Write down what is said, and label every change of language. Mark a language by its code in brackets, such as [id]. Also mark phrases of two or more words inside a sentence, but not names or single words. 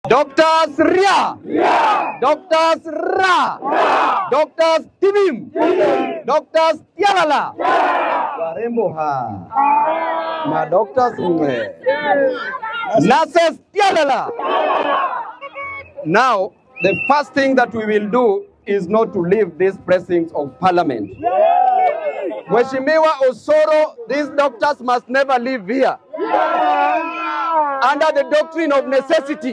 [en] Doctors Ria, Doctors Ra, Doctors Tibim, Doctors Tialala, warembo ma doctors nurses Tialala. Now, the first thing that we will do is not to leave these precincts of parliament. [sw] Mheshimiwa Osoro, [en] these doctors must never leave here. Under the doctrine of necessity.